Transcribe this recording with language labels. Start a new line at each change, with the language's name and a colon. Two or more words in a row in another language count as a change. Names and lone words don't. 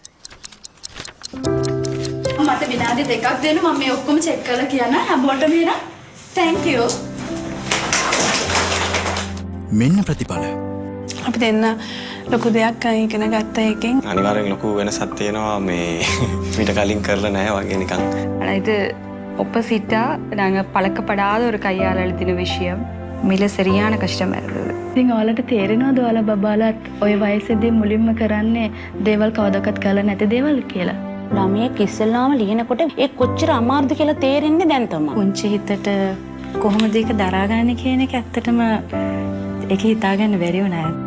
Sinhala: මට විනාඩි 2ක් දෙන්න මම මේ ඔක්කොම චෙක් කරලා කියන්න හැමෝටම එන.
English: Thank you.
Sinhala: මෙන්න ප්‍රතිඵල. අපි දෙන්න ලොකු දෙයක් ඉගෙන ගත්ත එකෙන් අනිවාර්යෙන් ලොකු වෙනසක් තියෙනවා මේ මීට කලින් කරලා නැහැ වගේ නිකන්.
Tamil: ஆனால் இது ஒப்போசிட்டாக நாங்கள் பழக்கப்படாத ஒரு கையால் எழுதின விஷயம் மிக சரியான கஷ்டமாக இருந்தது.
Sinhala: ඉතින් ඔයාලට තේරෙනවද ඔයාලා බබාලාත් ওই වයසේදී මුලින්ම කරන්නේ දේවල් කවදාකවත් කරලා නැති දේවල් කියලා? ළමයෙක් ඉස්සෙල්ලාම ලියනකොට ඒ කොච්චර අමාරුද කියලා තේරෙන්නේ දැන් තමයි. පුංචි හිතට කොහොමද ඒක දරාගන්නේ කියන එක ඇත්තටම ඒක හිතාගන්න බැරි වුණා.